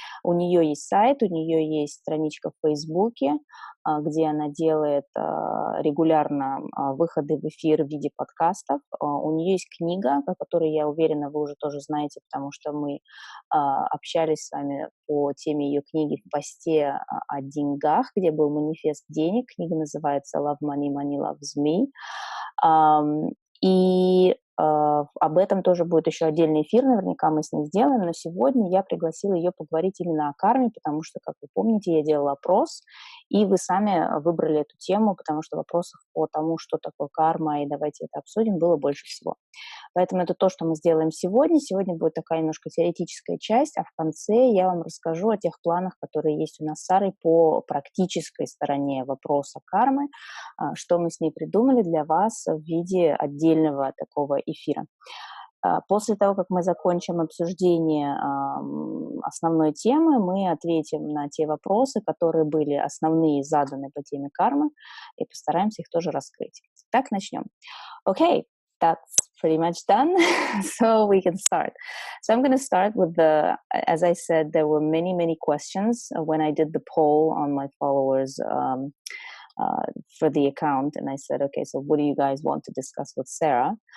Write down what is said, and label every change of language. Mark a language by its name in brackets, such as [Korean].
[Russian] У нее есть сайт, у нее есть страничка в Фейсбуке, где она делает регулярно выходы в эфир в виде подкастов. У нее есть книга, о которой, я уверена, вы уже тоже знаете, потому что мы общались с вами по теме ее книги в посте о деньгах, где был манифест денег. Книга называется «Love Money, Money Loves Me». И об этом тоже будет еще отдельный эфир, наверняка мы с ней сделаем, но сегодня я пригласила ее поговорить именно о карме, потому что, как вы помните, я делала опрос, и вы сами выбрали эту тему, потому что вопросов по тому, что такое карма, и давайте это обсудим, было больше всего. Поэтому это то, что мы сделаем сегодня. Сегодня будет такая немножко теоретическая часть, а в конце я вам расскажу о тех планах, которые есть у нас с Сарой по практической стороне вопроса кармы, что мы с ней придумали для вас в виде отдельного такого эфира. После того, как мы закончим обсуждение основной темы, мы ответим на те вопросы, которые были основные заданы по теме кармы, и постараемся их тоже раскрыть. Так, начнем. [English] Okay, that's pretty much done, so we can start. So I'm going to start with as I said, there were many, many questions when I did the poll on my followers for the account, and I said, okay, so what do you guys want to discuss with Sarah?